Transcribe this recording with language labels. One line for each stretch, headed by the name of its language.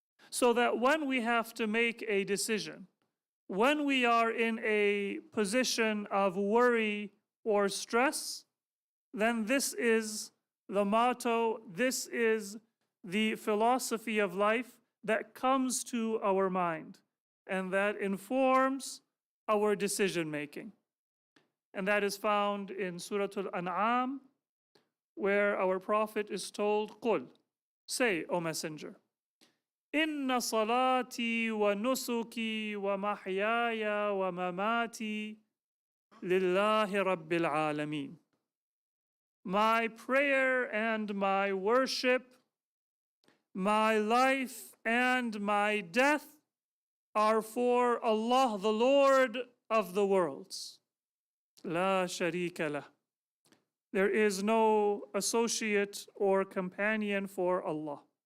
English: so that when we have to make a decision, when we are in a position of worry or stress, then this is the motto, this is the philosophy of life that comes to our mind and that informs our decision making. And that is found in Surah Al-An'am, where our Prophet is told,
Arabic: قُل,
English: say, O Messenger,
Arabic: إِنَّ صَلَاتِي وَنُسُكِي وَمَحْيَايَ وَمَمَاتِي لِلَّهِ رَبِّ الْعَالَمِينَ.
English: My prayer and my worship, my life and my death are for Allah, the Lord of the worlds. La sharika lah. There is no associate or companion for Allah.